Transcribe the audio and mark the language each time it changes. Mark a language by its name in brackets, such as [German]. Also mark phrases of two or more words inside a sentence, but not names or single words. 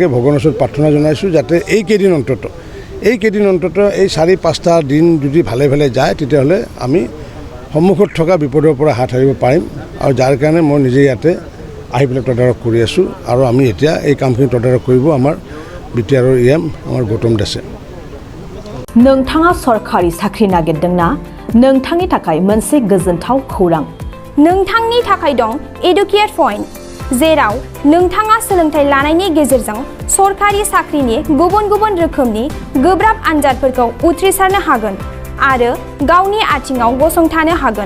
[Assamese] ভগৱানৰ ওচৰত প্ৰাৰ্থনা জনাইছোঁ যাতে এইকেইদিন অন্ততঃ এই 4-5টা দিন যদি ভালে ভালে যায় তেতিয়াহ'লে আমি সন্মুখত থকা বিপদৰ পৰা হাত সাৰিব পাৰিম আৰু যাৰ কাৰণে মই নিজে ইয়াতে আহি পেলাই তদাৰক কৰি আছোঁ আৰু আমি এতিয়া এই কামখিনি তদাৰক কৰিব আমাৰ BTR EM আমাৰ গৌতম দাসে। [Bodo] नोंथाङा सरकारि साख्रि नागिरदोंना? नोंथांनि थाखाय मोनसे गोजोनथाव खौरां। नोंथांनि थाखाय दं एडुकेट पइन्ट, जेराव नोंथाङा सोलोंथाइ लानायनि गेजेरजों सरकारि साख्रिनि गुबुन गुबुन रोखोमनि गोब्राब आनजादफोरखौ उथ्रिसारनो हागोन आरो गावनि आथिङाव गसंथानो हागोन।